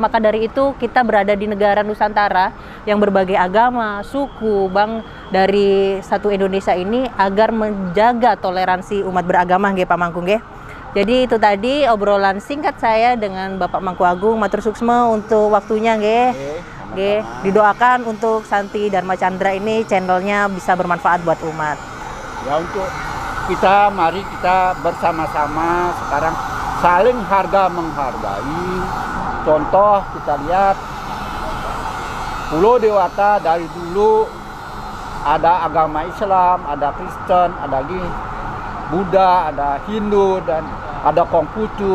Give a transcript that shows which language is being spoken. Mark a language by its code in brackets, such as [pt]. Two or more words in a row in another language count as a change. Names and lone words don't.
[id] Maka dari itu kita berada di negara Nusantara yang berbagai agama, suku, dari satu Indonesia ini agar menjaga toleransi umat beragama, nggih Pak Mangku nggih. Jadi itu tadi obrolan singkat saya dengan Bapak Mangku Agung. [ban] Matur suksma [id] untuk waktunya nggih. Nggih, didoakan untuk Santi Dharma Chandra ini channelnya bisa bermanfaat buat umat. Ya, untuk kita, mari kita bersama-sama sekarang saling harga menghargai. Contoh kita lihat Pulau Dewata dari dulu ada agama Islam, ada Kristen, ada Buddha, ada Hindu, dan ada Konghucu.